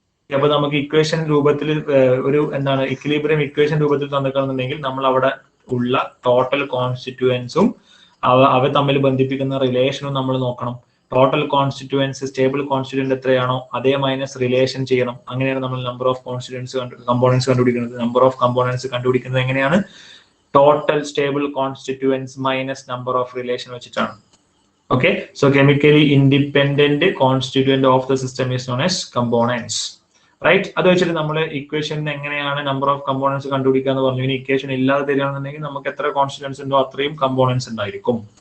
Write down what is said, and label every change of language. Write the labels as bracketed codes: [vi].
[ml] അപ്പൊ നമുക്ക് ഇക്വേഷൻ രൂപത്തിൽ ഒരു എന്താണ് ഇക്വിലിബ്രിയം ഇക്വേഷൻ രൂപത്തിൽ തന്നിട്ടുണ്ടെങ്കിൽ നമ്മൾ അവിടെ ഉള്ള ടോട്ടൽ കോൺസ്റ്റിറ്റ്യൂവൻസും അവ തമ്മിൽ ബന്ധിപ്പിക്കുന്ന റിലേഷനും നമ്മൾ നോക്കണം. ടോട്ടൽ കോൺസ്റ്റിറ്റ്യൂവൻസ് സ്റ്റേബിൾ കോൺസ്റ്റിറ്റ്യൂവന്റ് എത്രയാണോ അതേ മൈനസ് റിലേഷൻ ചെയ്യണം. അങ്ങനെയാണ് നമ്മൾ നമ്പർ ഓഫ് കമ്പോണൻസ് കണ്ടുപിടിക്കുന്നത്. നമ്പർ ഓഫ് കമ്പോണൻസ് കണ്ടുപിടിക്കുന്നത് എങ്ങനെയാണ്? Total stable constituents minus number of relation വെച്ചിട്ടാണ്. [en] Okay, so chemically independent constituent of the system is known as components, right? [ml] അത് വെച്ചിട്ട് നമ്മൾ ഇക്വേഷൻ എങ്ങനെയാണ് നമ്പർ ഓഫ് കമ്പോണൻസ് കണ്ടുപിടിക്കുക എന്ന് പറഞ്ഞു. ഇനി ഇക്വേഷൻ ഇല്ലാതെ തരികയാണെന്നുണ്ടെങ്കിൽ നമുക്ക് എത്ര കോൺസ്റ്റിറ്റ്യൂവൻസ് ഉണ്ടോ അത്രയും കമ്പോണൻസ് ഉണ്ടായിരിക്കും.